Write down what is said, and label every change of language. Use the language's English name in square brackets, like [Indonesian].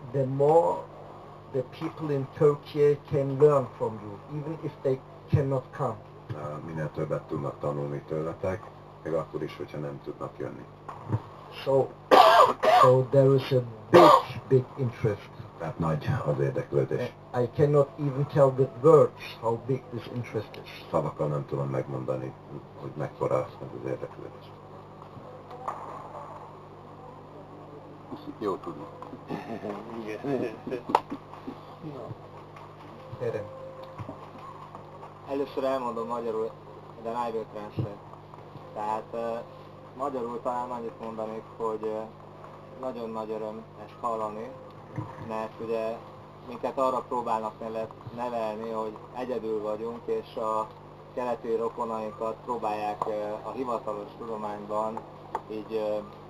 [English] the more the people in Turkey can learn from you, even if they cannot come. [Hungarian] Minél többet tudnak tanulni tőletek, még akkor is, hogyha nem tudnak jönni. [English] So there is a big interest. [Hungarian] Tehát nagy az érdeklődés. [English] I cannot even tell with words how big this interest is. [Hungarian] Szavakkal nem tudom megmondani, hogy mekkora ez az érdeklődés. Jó tudni. Kérem. Először elmondom magyarul, de [English] I will translate. [Hungarian] Tehát magyarul talán annyit mondanék, hogy nagyon nagy öröm ezt hallani, mert ugye minket arra próbálnak nevelni, hogy egyedül vagyunk, és a keleti rokonainkat próbálják a hivatalos tudományban így